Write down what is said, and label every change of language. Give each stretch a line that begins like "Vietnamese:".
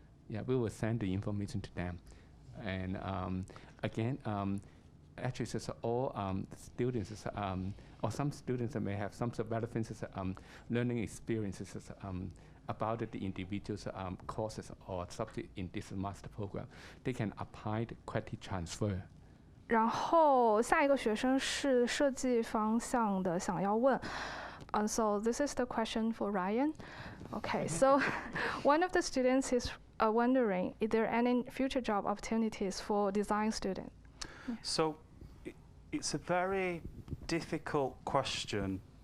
English: Yeah, we will send the information to them. And again, actually, all students, or some students may have some relevant learning experiences about the individual's courses or subject in this master program. They can apply the credit transfer.
Chinese: 然后下一个学生是设计方向的，想要问。
English: So this is the question for Ryan. Okay, so one of the students is wondering, is there any future job opportunities for design students? So it's a very difficult question.